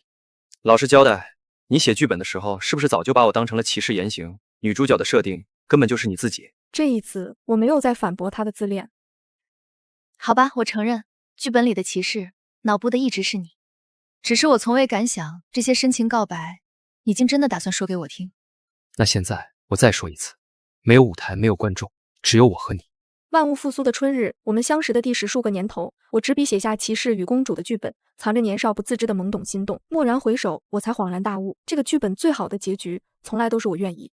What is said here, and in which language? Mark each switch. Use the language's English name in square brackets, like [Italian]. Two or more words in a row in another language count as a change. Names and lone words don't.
[Chinese] 老實交代，你寫劇本的時候，是不是早就把我當成了騎士原型？女主角的設定根本就是你自己。這一次我沒有再反駁他的自戀。好吧，我承認，劇本裡的騎士腦補的一直是你。只是我從未敢想，這些深情告白，你竟真的打算說給我聽。那現在我再說一次，沒有舞台，沒有觀眾，只有我和你。萬物復甦的春日，我們相識的第10數個年頭，我執筆寫下騎士與公主的劇本，藏着年少不自知的懵懂心動。驀然回首，我才恍然大悟，這個劇本最好的結局，從來都是我願意。